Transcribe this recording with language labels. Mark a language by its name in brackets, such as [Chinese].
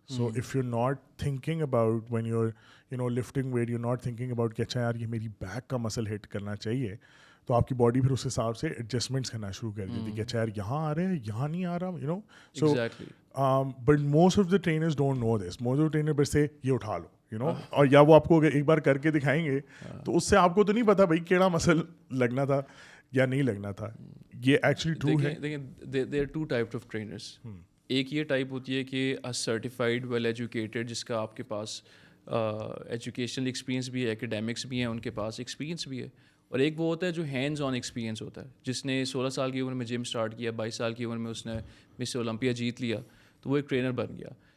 [English] So if you're not thinking about [Urdu] when you're lifting weight, you're not thinking about کہ اچھا یار یہ میری بیک کا مسل ہٹ کرنا چاہیے, تو آپ کی باڈی پھر اس حساب سے ایڈجسٹمنٹس کرنا شروع کر دیتی کہ اچھا یار یہاں آ رہے ہیں, یہاں نہیں آ رہا, [English] so but most of the trainers don't know this. Most of the trainers [Urdu] بس سے یہ اٹھا لو, اور یا وہ آپ کو ایک بار کر کے دکھائیں گے تو اس سے آپ کو تو نہیں پتا بھائی کیڑا مسل لگنا تھا یا نہیں لگنا تھا. یہ ایکچولی ٹرو ہے. دیکھیں [English] there are two types of trainers. [Urdu] ایک یہ ٹائپ ہوتی ہے کہ سرٹیفائڈ ویل ایجوکیٹڈ, جس کا آپ کے پاس ایجوکیشنل ایکسپیرینس بھی ہے, ایکیڈیمکس بھی ہیں, ان کے پاس ایکسپیرینس بھی ہے. اور ایک وہ ہوتا ہے جو ہینڈز آن ایکسپیرینس ہوتا ہے, جس نے 16 سال کی عمر میں جم اسٹارٹ کیا, 22 سال کی عمر میں اس نے مس اولمپیا جیت لیا, تو وہ ایک ٹرینر بن گیا.